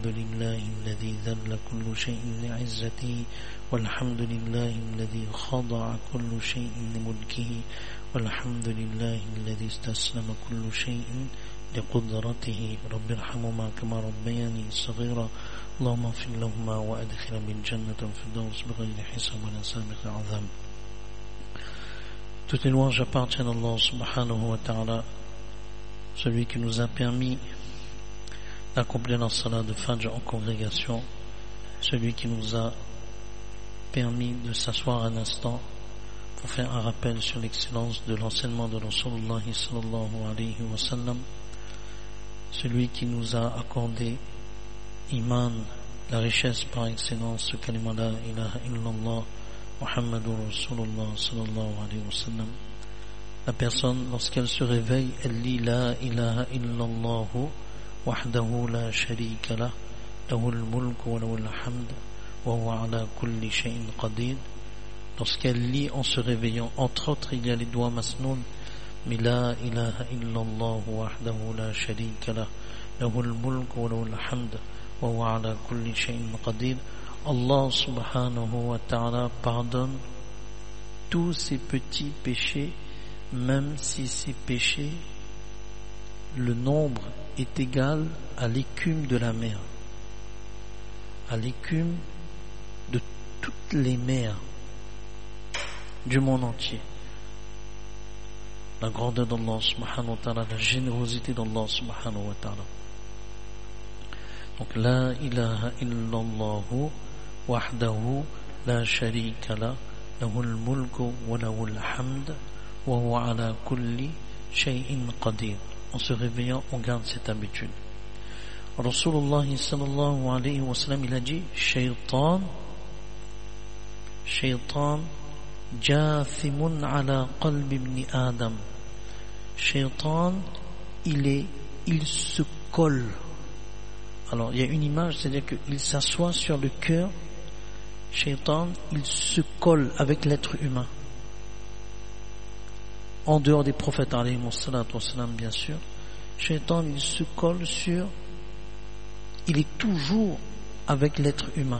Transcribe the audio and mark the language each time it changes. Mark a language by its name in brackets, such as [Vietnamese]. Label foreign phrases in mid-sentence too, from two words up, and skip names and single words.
[Arabic] لله الذي ذل كل شيء لعزته والحمد لله الذي خضع كل شيء لملكه والحمد لله الذي استسلم كل شيء لقدرته رب ارحمهما كما ربياني صغيرا اللهم اغفر لهما وادخلهم بالجنة الفردوس بغير حساب ولا سابق عذاب. [French] Toutes les louanges appartiennent à Allah [Arabic] سبحانه وتعالى, [French] celui qui nous a permis d'accomplir la salat de Fajr en congrégation, celui qui nous a permis de s'asseoir un instant pour faire un rappel sur l'excellence de l'enseignement de Rasulullah [Arabic] صلى الله عليه وسلم, [French] celui qui nous a accordé iman, la richesse par excellence, ce kalima [Arabic] لا إله إلا الله محمد رسول الله صلى الله عليه وسلم. [French] La personne, lorsqu'elle se réveille, elle lit [Arabic] لا إله إلا الله وحده لا شريك له له الملك وله الحمد وهو على كل شيء قدير. [French] Lorsqu'elle lit en se réveillant, entre autres il y a les doigts masnoun, mais [Arabic] لا إله إلا الله وحده لا شريك له له الملك وله الحمد وهو على كل شيء قدير. [French] Allah [Arabic] سبحانه وتعالى [French] pardonne tous ces petits péchés, même si ces péchés, le nombre est égal à l'écume de la mer, à l'écume de toutes les mers du monde entier. La grandeur d'Allah [Arabic] سبحانه وتعالى, [French] la générosité d'Allah [Arabic] سبحانه وتعالى. [French] Donc [Arabic] لا إله إلا الله وحده لا شريك له له الملك وله الحمد وهو على كل شيء قدير. [French] En se réveillant, on garde cette habitude. [Arabic] رسول الله صلى الله عليه وسلم, [French] il a dit [Arabic] الشيطان جاثم على قلب ابن آدم. [French] Shaytan, il se colle. Alors il y a une image, c'est-à-dire qu'il s'assoit sur le cœur. Shaytan, il se colle avec l'être humain. En dehors des prophètes [Arabic] عليهم الصلاة والسلام, [French] bien sûr, Shaytan, il se colle il est toujours avec l'être humain.